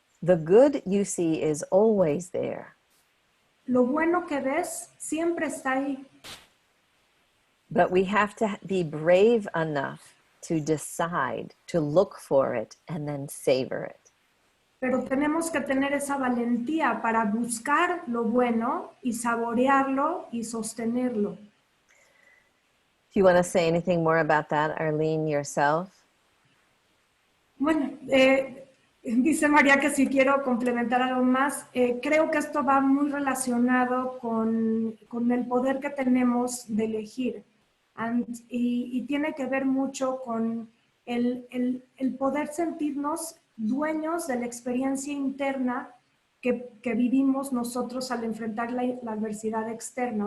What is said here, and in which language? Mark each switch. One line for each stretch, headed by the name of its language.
English: The good you see is always there.
Spanish: Lo bueno que ves siempre está ahí.
English: But we have to be brave enough to decide to look for it and then savor it.
Spanish: Pero tenemos que tener esa valentía para buscar lo bueno y saborearlo y sostenerlo.
English: Do you want to say anything more about that, Arlen, yourself?
Spanish: Bueno, dice María que si quiero complementar algo más, creo que esto va muy relacionado con el poder que tenemos de elegir. Y tiene que ver mucho con el poder sentirnos dueños de la experiencia interna que vivimos nosotros al enfrentar la adversidad externa.